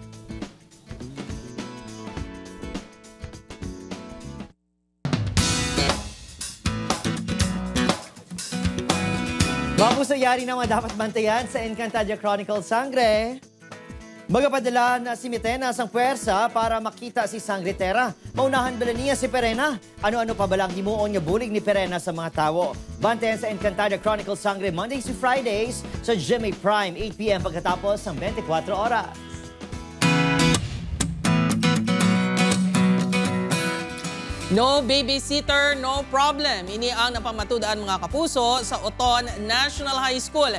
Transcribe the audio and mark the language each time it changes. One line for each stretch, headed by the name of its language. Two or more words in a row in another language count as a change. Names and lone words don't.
Hiligaynon: Mapuso, yari naman dapat bantayan sa Encantadia Chronicles Sangre. Magapadala na si Mitena sang puwersa para makita si Sangritera. Maunahan bala niya si Perena. Ano-ano pa balang himuon nga bulig ni Perena sa mga tawo. Bantayan sa Encantadia Chronicles Sangre
English: Mondays to Fridays
Hiligaynon: sa GMA Prime, 8 p.m.
Filipino: pagkatapos ng 24 oras.
English: No babysitter, no problem.
Hiligaynon: Ini ang napamatud-an mga kapuso sa Oton National High School.